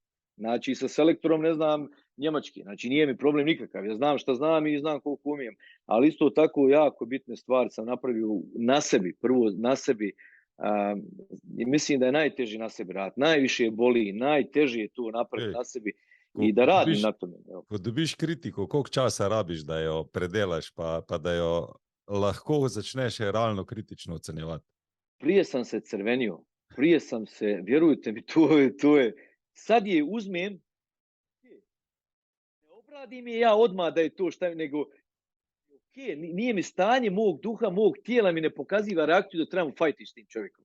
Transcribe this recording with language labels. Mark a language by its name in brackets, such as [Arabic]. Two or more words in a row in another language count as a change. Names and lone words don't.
[Bosnian] Znači sa selektorom ne znam njemački, znači nije mi problem nikakav, ja znam šta znam i znam koliko umijem, ali isto tako jako bitne stvari sam napravio na sebi, prvo na sebi. Mislim da je najteži na sebi rad, najviše boli, najteže je to napraviti na sebi i da radim na tome. [Slovenian] Ko dobiš kritiko, koliko časa rabiš, da jo predelaš, pa da jo lahko začneš realno kritično ocenjevati? [Bosnian] Prije sam se crvenio, vjerujte mi, to je, sad je uzmem, ne obradim je ja odmah da je to šta, nego nije mi stanje mog duha, mog tijela mi ne pokaziva reakciju da trebam fajti s tim čovjekom.